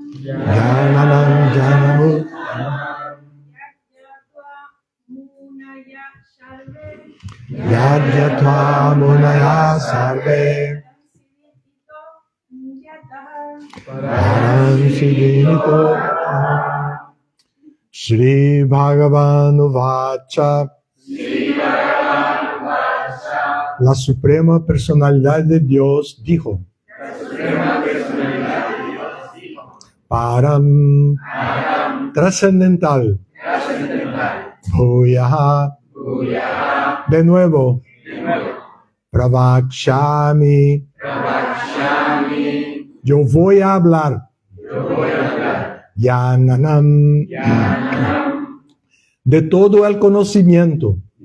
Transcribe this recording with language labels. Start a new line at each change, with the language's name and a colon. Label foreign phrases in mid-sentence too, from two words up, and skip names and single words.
Sanskrit: Jnanam Jnanamuttamam Yagyatva Munaya Sarve Param Siddhimito Shri Bhagavan Uvacha.
Spanish: La Suprema Personalidad de Dios dijo. Param trascendental. Bhuya. De nuevo. Pravakshami. Yo voy a hablar. Jnanam. De todo el conocimiento.